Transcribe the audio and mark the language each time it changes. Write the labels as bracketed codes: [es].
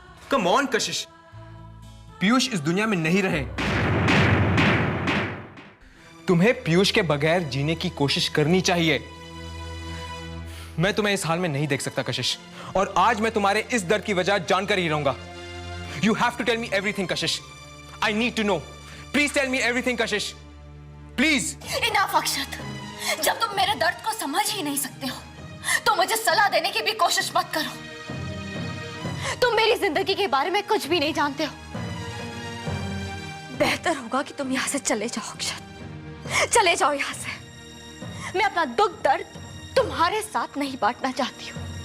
[en] come on [hi] कशिश, पीयूष इस दुनिया में नहीं रहे। तुम्हें पीयूष के बगैर जीने की कोशिश करनी चाहिए। मैं तुम्हें इस हाल में नहीं देख सकता कशिश, और आज मैं तुम्हारे इस दर्द की वजह जानकर ही रहूंगा। [en] You have to tell me everything, Kashish. I need to know. Please tell me everything, Kashish. Please. [hi] Enough अक्षत, जब तुम मेरे दर्द को समझ ही नहीं सकते हो तो मुझे सलाह देने की भी कोशिश मत करो। तुम मेरी जिंदगी के बारे में कुछ भी नहीं जानते हो। बेहतर होगा कि तुम यहाँ से चले जाओ अक्षत, चले जाओ यहाँ से। मैं अपना दुख दर्द तुम्हारे साथ नहीं बांटना चाहती हूँ।